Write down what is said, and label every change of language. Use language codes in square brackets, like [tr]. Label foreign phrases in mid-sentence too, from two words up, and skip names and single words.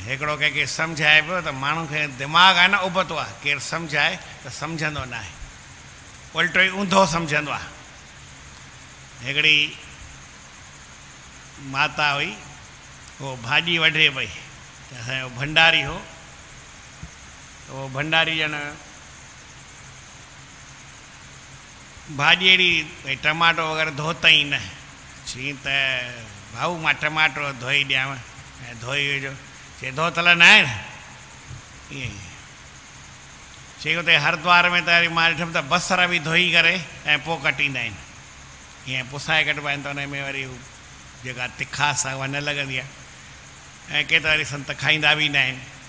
[sd] हिकिड़ो कंहिंखे सम्झाए पियो त माण्हू खे दिमाग़ आहे न उबतो आहे, केरु सम्झाए त सम्झंदो न आहे, उल्टो ई ऊंधो सम्झंदो आहे। हिकिड़ी माता हुई, उहो भाॼी वढे पई, त असांजो भंडारी हो, उहो भंडारी ॼण भाॼी अहिड़ी भई टमाटो वग़ैरह धोतई न। चई त भाऊ मां टमाटो धोई ॾियांव, ऐं धोई विझो। चई धोतल न आहे न, ईअं चई उते हरिद्वार में त वरी मां ॾिठुमि त बसर बि धोई करे ऐं पोइ कटींदा आहिनि, ईअं पुसाए कटिबा आहिनि, त उन में वरी जेका तिखास आहे उहा न लॻंदी आहे, ऐं के त वरी संत खाईंदा बि न आहिनि।